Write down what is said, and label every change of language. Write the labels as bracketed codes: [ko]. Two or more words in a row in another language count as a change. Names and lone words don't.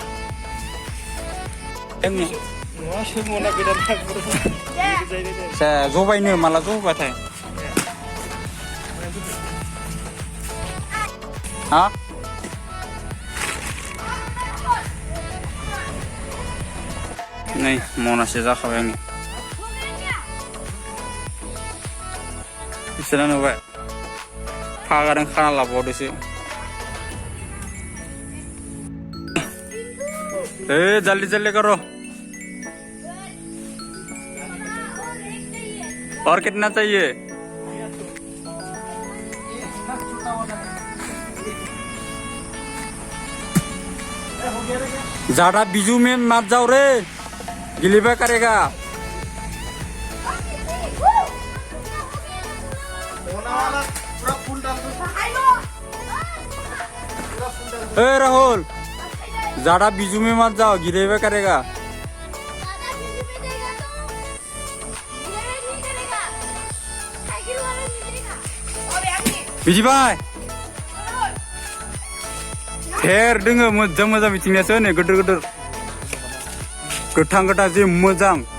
[brx] जबायनो माला जबाथाय हा नै मनासे जाखाबाय आंनि। बिसोरना नुबाय फागादों खाना लाबावदोसो। [hi] जल्दी करो और कितना चाहिए? ज्यादा बीजू में मत जाओ रे, गिलीबा करेगा। राहुल ज्यादा बीजू में मत जाओ, गिलेबा करेगा। [brx] बिजिबाय हेर दोङो मोजां मिथिंगायासो नै गोदोर गोथां जि मोजां।